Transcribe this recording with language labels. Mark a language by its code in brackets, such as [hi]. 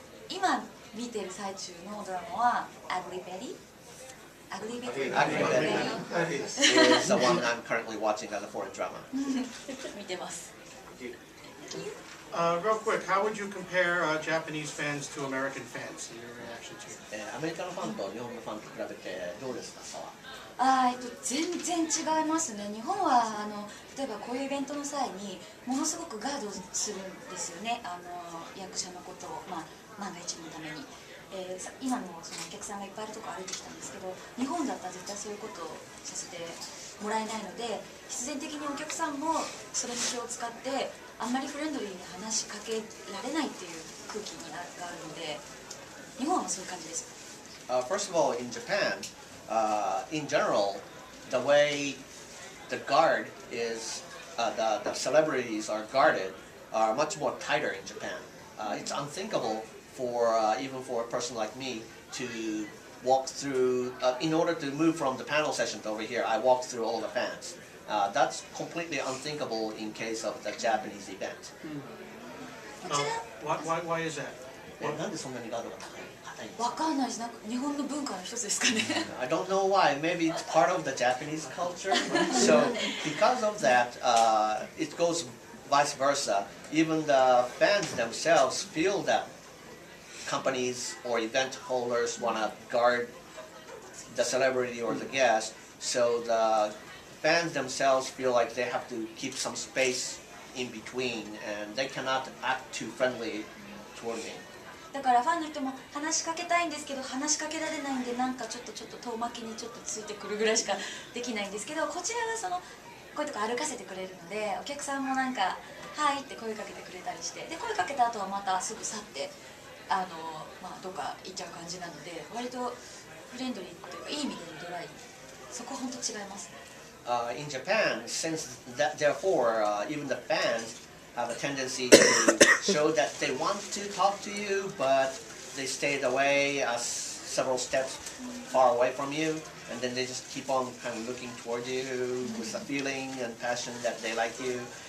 [ja] 今見てる最中のドラマはアグリベリー。アグリベリー [en] Ugly Betty is the one I'm currently watching as a foreign drama. [ja] 見てます。 [en] Real quick, how would you compare Japanese fans to American fans in your reaction to it? [ja] アメリカのファンと日本のファンと比べてどうですか、差は？全然違いますね。日本は例えばこういうイベントの際にものすごくガードするんですよね。役者のことを、万が一のために。今もそのお客さんがいっぱいいるところ歩いてきたんですけど、日本だったら絶対そういうことをさせてもらえないので、必然的にお客さんもそれに気を使ってあんまりフレンドリーに話しかけられないっていう空気があるので、日本はそういう感じです。 [en] First of all, in Japan, in general, the way the guard is, the celebrities are guarded, are much more tighter in Japan. It's unthinkable for even for a person like me to walk through. In order to move from the panel session to over here, I walked through all the fans. That's completely unthinkable in case of the Japanese event. [ja] こちら [en] Why is that? [ja] なんでそんなにガードが硬いんですか？わかんないです。なんか日本の文化の一つですかね。 [en] I don't know why. Maybe it's part of the Japanese culture. So because of that, it goes vice versa. Even the fans themselves feel that companies or event holders want to guard the celebrity or the guest. So the fans themselves feel like they have to keep some space in between, and they cannot act too friendly toward me. [ja] だからファンの人も話しかけたいんですけど話しかけられないんで、なんかちょっと遠巻きにちょっとついてくるぐらいしかできないんですけど、こちらはそのこういうとこ歩かせてくれるので、お客さんもなんか「はい」って声かけてくれたりして、で声かけた後はまたすぐ去ってどっか行っちゃう感じなので、割とフレンドリーというかいい意味でのドライ、そこ本当違いますね。 [en] In Japan, since that, therefore, even the fans have a tendency to show that they want to talk to you, but they stayed away several steps far away from you, and then they just keep on kind of looking toward you with a feeling and passion that they like you.